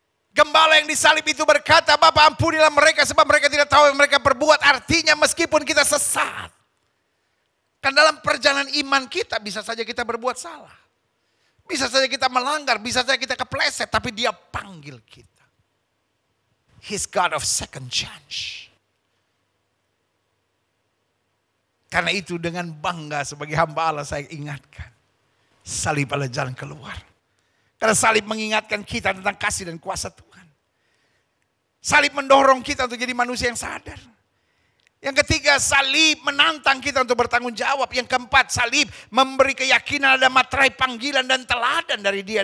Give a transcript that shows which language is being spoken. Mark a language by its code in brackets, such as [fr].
[id] Gembala yang disalib itu berkata, Bapa ampunilah mereka sebab mereka tidak tahu yang mereka berbuat. Artinya meskipun kita sesat. Kan dalam perjalanan iman kita bisa saja kita berbuat salah. Bisa saja kita melanggar, bisa saja kita kepleset. Tapi dia panggil kita. [en] He's God of second chance. [id] Karena itu dengan bangga sebagai hamba Allah saya ingatkan. Salib adalah jalan keluar. Karena salib mengingatkan kita tentang kasih dan kuasa Tuhan. Salib mendorong kita untuk jadi manusia yang sadar. Yang ketiga, salib menantang kita untuk bertanggung jawab. Yang keempat, salib memberi keyakinan ada materai panggilan dan teladan dari dia.